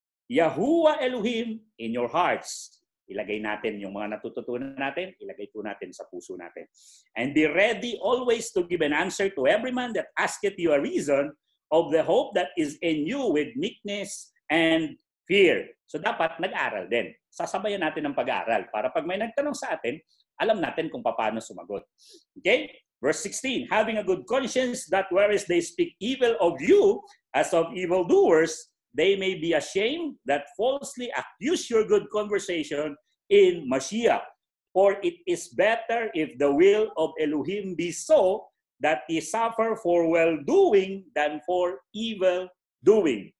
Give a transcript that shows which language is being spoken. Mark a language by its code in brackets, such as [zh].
[tl] Yahuwah Elohim [en] in your hearts. [tl] Ilagay natin yung mga natututunan natin, ilagay po natin sa puso natin. [en] And be ready always to give an answer to every man that asketh you a reason of the hope that is in you with meekness and fear. [tl] So dapat nag-aral din. Sasabayan natin ng pag-aaral para pag may nagtanong sa atin, alam natin kung paano sumagot. [en] Okay? Verse 16, having a good conscience that whereas they speak evil of you as of evildoers, they may be ashamed that falsely accuse your good conversation in Mashiach. For it is better if the will of Elohim be so that ye suffer for well-doing than for evil-doing.